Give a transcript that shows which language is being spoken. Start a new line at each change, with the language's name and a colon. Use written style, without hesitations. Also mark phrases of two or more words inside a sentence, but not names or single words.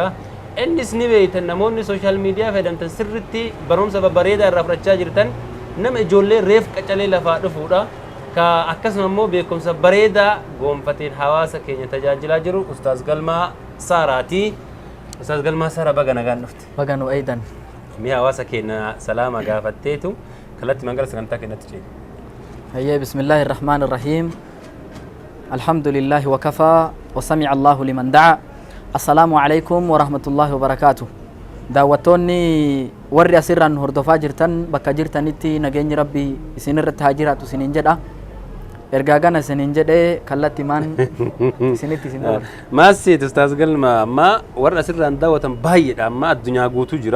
Oromo: Innis ni beektan namoonni
English: sooshaal miidiyaa
Oromo: fayyadamtan sirriitti barumsa babbareedaa irraa fudhachaa jirtan nama ijoollee reef qacalee lafaa dhufuudha ka akkasuma immoo beekumsa bareedaa goonfateen hawaasa keenya tajaajilaa jiru Ustaaz Galmaa Saaraati. Ustaaz Galmaa Saaraa baga nagaan dhufte. Baga nu eedan. Mi hawaasa keenya salaama gaafatteetu kalatti mangala sagantaa keenyatti ceene.
Arabic: Hayyee بسم الله الرحمن الرحيم. الحمد لله وكفى وسمع الله لمن دعا. السلام عليكم ورحمة الله وبركاته.
Oromo: daawwattoonni warri asirraan hordofaa jirtan bakka jirtanitti nageenyi rabbii isinirratti haa jiraatu isiniin jedha. Ergaa gana isiniin jedhee kallatti maan isinitti isin dabarsa. Maasiit Ustaaz Galmaa amma warri asirraan daawwatan baay'eedha amma addunyaa guutuu jira.